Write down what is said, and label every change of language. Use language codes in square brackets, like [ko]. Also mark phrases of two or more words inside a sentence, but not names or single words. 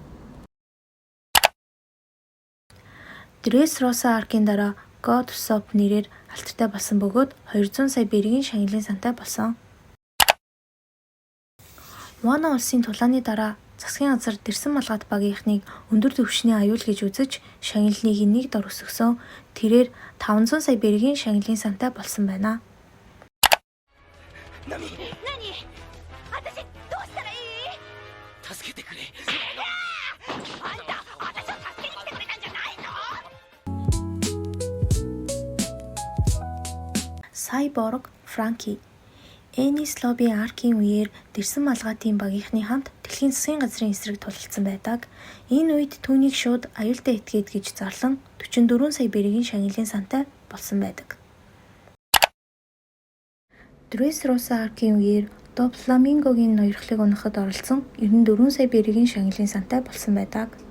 [mn] Dressrosa аркийн дараа God Usopp нэрээр алдартай болсон бөгөөд 200 сая бергийн шагналын сантай болсон. Вана улсын тулааны дараа засгийн газар Дэрсэн малгайт багийнхныг өндөр түвшний аюул гэж үзэж шагналыг нэг дор өсгсөн. Тэрээр 500 сая бергийн шагналын сантай болсон байна. [ja] 何私どうしたらいい？助けてくれ。あんた私を助けに来てくれたんじゃないの？ [mn] Cyborg Frankie Enies Lobby аркийн үеэр Дэрсэн малгайтын багийнхны хамт дэлхийн засгийн газрын эсрэг тулалдсан байдаг. Энэ үед түүнийг шууд аюултай этгээд гэж зарлан 44 сая бергийн шагналын сантай болсон байдаг. Dressrosa аркийн үеэр Doflamingo-гийн ноёрхлыг унахад оролцсон 94 сая бергийн шагналын сантай болсон байдаг.